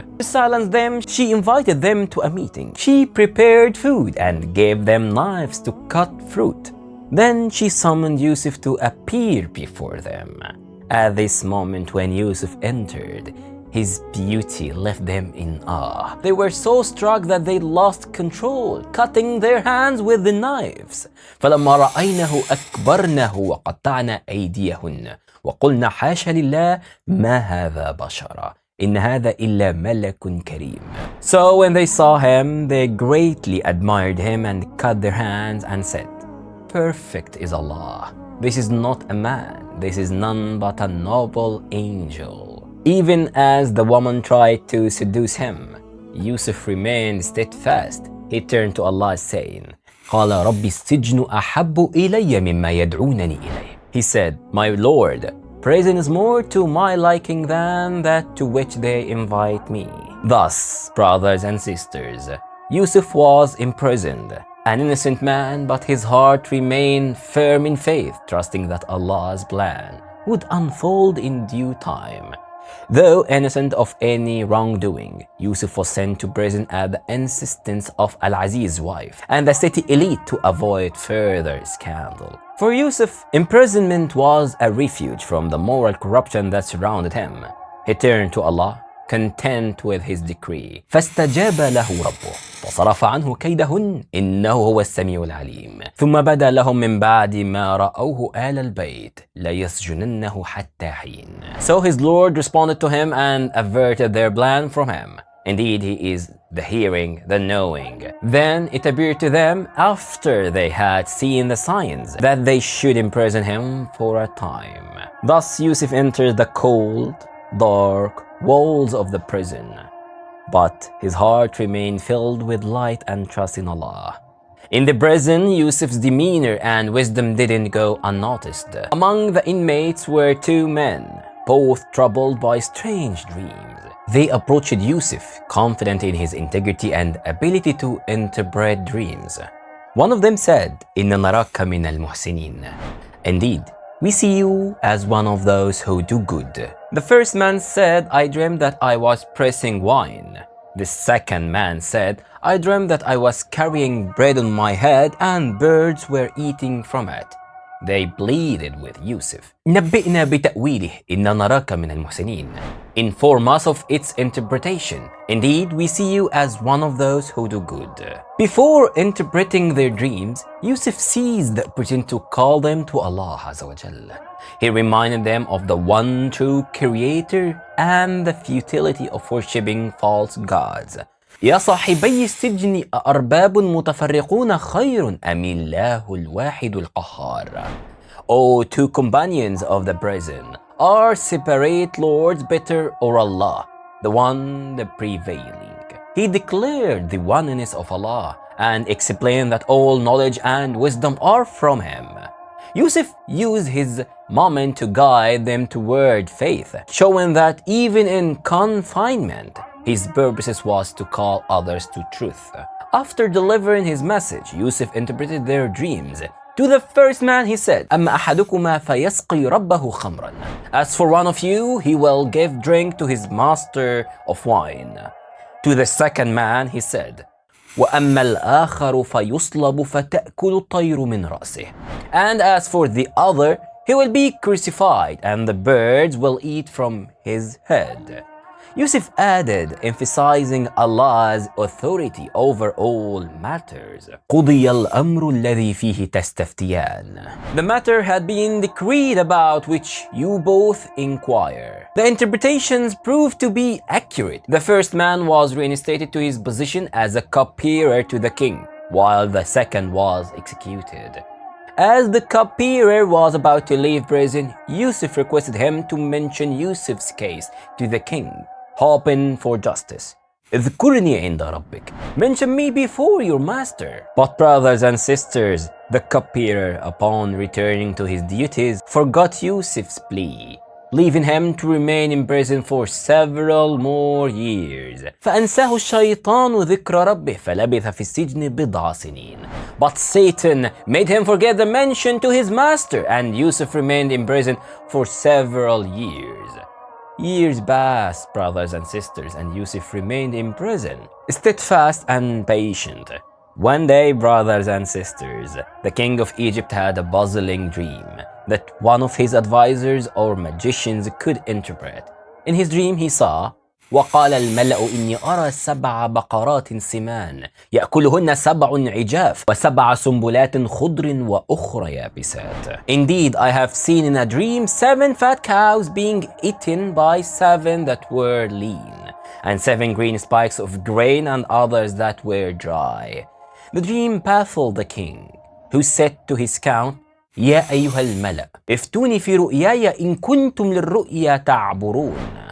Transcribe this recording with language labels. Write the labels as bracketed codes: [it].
[en] To silence them, she invited them to a meeting. She prepared food and gave them knives to cut fruit. Then she summoned Yusuf to appear before them. At this moment, when Yusuf entered, his beauty left them in awe. They were so struck that they lost control, cutting their hands with the knives. [ar] فلما رأينه أكبرنه وقطعنا أيديهن وقلنا حاشا لله ما هذا بشرا إن هذا إلا ملك كريم. [en] So when they saw him, they greatly admired him and cut their hands and said, "Perfect is Allah. This is not a man. This is none but a noble angel." Even as the woman tried to seduce him, Yusuf remained steadfast. He turned to Allah saying, [ar] قال رب السجن أحب إلي مما يدعونني إليه. [en] He said, "My Lord, prison is more to my liking than that to which they invite me." Thus, brothers and sisters, Yusuf was imprisoned, an innocent man, but his heart remained firm in faith, trusting that Allah's plan would unfold in due time. Though innocent of any wrongdoing, Yusuf was sent to prison at the insistence of Al-Aziz's wife and the city elite to avoid further scandal. For Yusuf, imprisonment was a refuge from the moral corruption that surrounded him. He turned to Allah, content with his decree. [ar] فاستجاب له ربه فصرف عنه كيدهن إنه هو السميع العليم ثم بدا لهم من بعد ما رأوه آل البيت ليسجننه حتى حين. [en] So his Lord responded to him and averted their plan from him. Indeed, he is the hearing, the knowing. Then it appeared to them, after they had seen the signs, that they should imprison him for a time. Thus Yusuf entered the cold, dark walls of the prison, but his heart remained filled with light and trust in Allah. In the prison, Yusuf's demeanor and wisdom didn't go unnoticed. Among the inmates were two men, both troubled by strange dreams. They approached Yusuf, confident in his integrity and ability to interpret dreams. One of them said, [ar] "Inna naraka min al-muhsinin." [en] Indeed, we see you as one of those who do good. The first man said, "I dreamed that I was pressing wine." The second man said, "I dreamed that I was carrying bread on my head and birds were eating from it." They pleaded with Yusuf, [ar] "نبئنا بتأويله إن نراك من المحسنين." [en] Inform us of its interpretation. Indeed, we see you as one of those who do good. Before interpreting their dreams, Yusuf seized the opportunity to call them to Allah Azza wa Jalla. He reminded them of the one true Creator and the futility of worshipping false gods. [ar] يا صاحبي السجن أأرباب متفرقون خير أم الله الواحد القهار. [en] O two companions of the prison, are separate lords better or Allah, the one the prevailing? He declared the oneness of Allah and explained that all knowledge and wisdom are from Him. Yusuf used his moment to guide them toward faith, showing that even in confinement, his purpose was to call others to truth. After delivering his message, Yusuf interpreted their dreams. To the first man he said, [ar] أَمَّا أَحَدُكُمَا فَيَسْقِي رَبَّهُ خَمْرًا. [en] As for one of you, he will give drink to his master of wine. To the second man he said, [ar] وَأَمَّا الْآخَرُ فَيُصْلَبُ فَتَأْكُلُ الطَّيْرُ مِنْ رَأْسِهِ. [en] And as for the other, he will be crucified and the birds will eat from his head. Yusuf added, emphasizing Allah's authority over all matters. [ar] قُضِيَ الْأَمْرُ الَّذِي فِيهِ تَسْتَفْتِيَانِ. [en] The matter had been decreed about which you both inquire. The interpretations proved to be accurate. The first man was reinstated to his position as a cupbearer to the king, while the second was executed. As the cupbearer was about to leave prison, Yusuf requested him to mention Yusuf's case to the king, hoping for justice. [ar] اذكرني عند ربك. [en] Mention me before your master. But brothers and sisters, the cupbearer, upon returning to his duties, forgot Yusuf's plea, leaving him to remain in prison for several more years. [ar] فأنساه الشيطان ذكر ربه فلبث في السجن بضع سنين. [en] But Satan made him forget the mention to his master, and Yusuf remained in prison for several years. Years passed, brothers and sisters, and Yusuf remained in prison, steadfast and patient. One day, brothers and sisters, the king of Egypt had a puzzling dream that one of his advisors or magicians could interpret. In his dream, he saw, [ar] وقال الملأ إني أرى 7 بقرات سمان يأكلهن 7 عجاف و7 سنبلات خضر وأخرى يابسات. [en] Indeed, I have seen in a dream 7 fat cows being eaten by 7 that were lean, and 7 green spikes of grain and others that were dry. The dream baffled the king, who said to his count, [ar] يا أيها الملأ افتوني في رؤياي إن كنتم للرؤيا تعبرون.